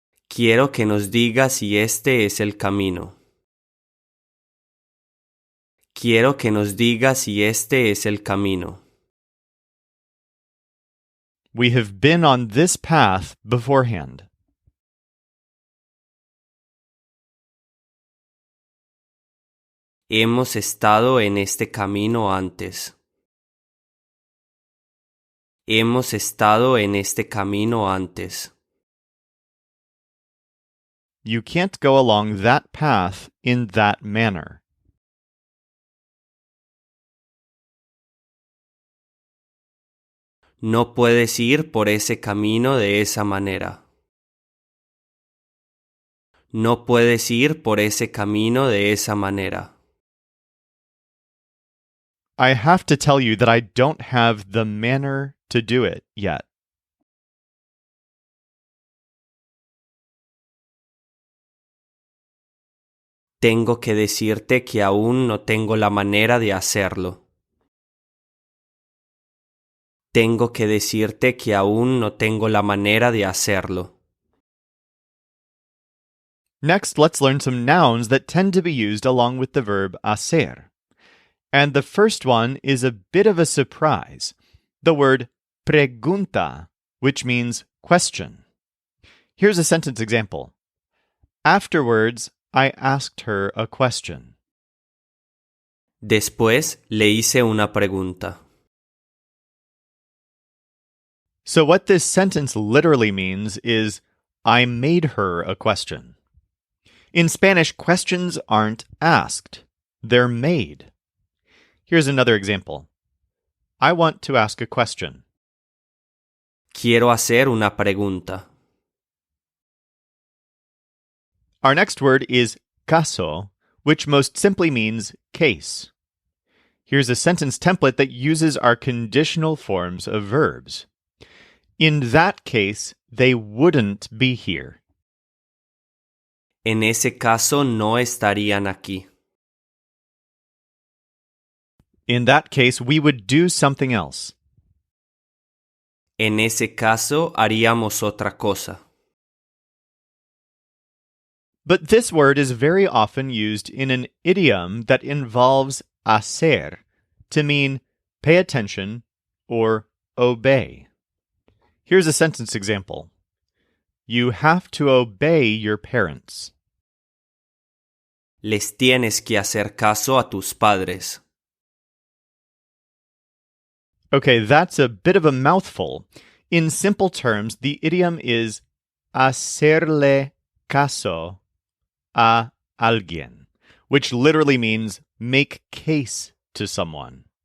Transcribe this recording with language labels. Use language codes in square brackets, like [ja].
[es] Quiero que nos diga si este es el camino. Quiero que nos diga si este es el camino. [en] We have been on this path beforehand. [es] Hemos estado en este camino antes. Hemos estado en este camino antes. [en] You can't go along that path in that manner. [es] No puedes ir por ese camino de esa manera. No puedes ir por ese camino de esa manera. [en] I have to tell you that I don't have the manner to do it yet. [es] Tengo que decirte que aún no tengo la manera de hacerlo. Tengo que decirte que aún no tengo la manera de hacerlo. [en] Next, let's learn some nouns that tend to be used along with the verb hacer. And the first one is a bit of a surprise, the word pregunta, which means question. Here's a sentence example. Afterwards, I asked her a question. [es] Después le hice una pregunta. [en] So what this sentence literally means is, I made her a question. In Spanish, questions aren't asked, they're made. Here's another example. I want to ask a question. [es] Quiero hacer una pregunta. [en] Our next word is caso, which most simply means case. Here's a sentence template that uses our conditional forms of verbs. In that case, they wouldn't be here. [es] En ese caso no estarían aquí. [en] In that case, we would do something else. [es] En ese caso haríamos otra cosa. [en] But this word is very often used in an idiom that involves hacer, to mean pay attention or obey. Here's a sentence example. You have to obey your parents. [es] Les tienes que hacer caso a tus padres. [en] Okay, that's a bit of a mouthful. In simple terms, the idiom is [es] hacerle caso a alguien, [en] which literally means make case to someone.